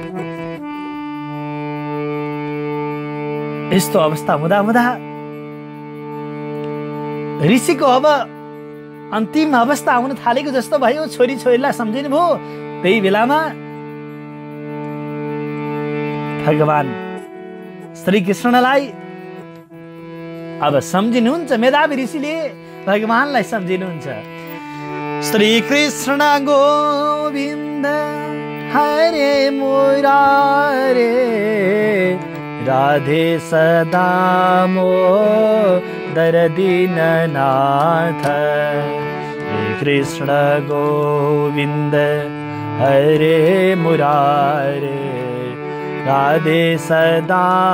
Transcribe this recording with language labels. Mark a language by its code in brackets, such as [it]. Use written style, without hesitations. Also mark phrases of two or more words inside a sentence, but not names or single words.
[ne] यस्तो अवस्था हुँदा हुँदा ऋषिको अब अन्तिम अवस्था आउन थालेको जस्तो भयो। छोरी छोरीलाई सम्झिनु भयो। त्यही बेलामा भगवान श्रीकृष्णलाई अब सम्झिनुहुन्छ। मेधावी ऋषिले भगवानलाई सम्झिनुहुन्छ। [sa] श्री कृष्ण गोविन्द हरे मुरारे राधे सदा मोदर दीननाथ। श्री कृष्ण गोविंद हरे मुरारे राधे सदा